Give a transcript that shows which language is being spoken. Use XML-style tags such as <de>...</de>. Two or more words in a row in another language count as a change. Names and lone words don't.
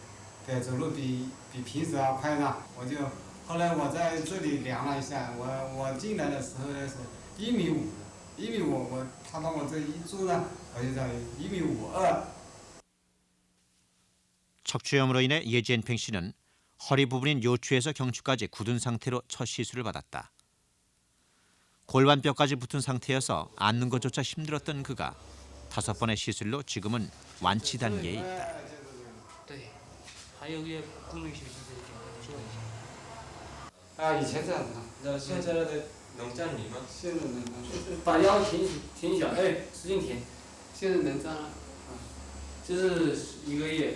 <zh>对，走路比平时要快呢。我就后来我在这里量了一下，我进来的时候呢是1.5米，1.5米，他帮我这一做呢，我就在1.52米。</zh> <ko>척추염으로 인해 예지엔팽 씨는 허리 부분인 요추에서 경추까지 굳은 상태로 첫 시술을 받았다. 골반뼈까지 붙은 상태여서 앉는 것조차 힘들었던 그가 5번의 시술로 지금은 완치 단계에 있다.</ko> <zh>还有也功能性做一下。啊，以前这样子。那现在的能站立吗？现在能，把腰挺起来，哎，使劲挺。现在能站了，这是1个月。</zh>